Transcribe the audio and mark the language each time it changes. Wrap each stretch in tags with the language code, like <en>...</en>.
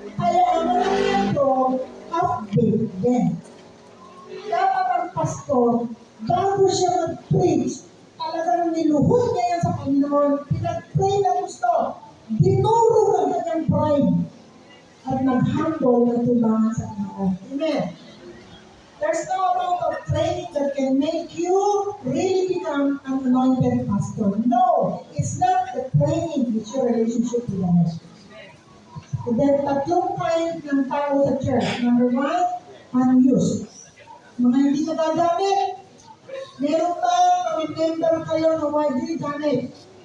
<tl>Kaya ang mga nito, half-baked din. Dapat ang pastor, bago siya mag-preach, talagang niluhod niya yan sa Panginoon, pinag-pray na gusto, dinurog ang kanyang pride, at nag-humble na tubangan sa Panginoon. Amen.</tl> <en>There's no amount of training that can make you really become an anointed pastor. No, it's not the training, it's your relationship with the Lord.</en> <tl>Then, tatlong kind ng tao sa church. Number one, unused. Mga hindi nagagamit. Meron ba member kayo na widely gamit?</tl>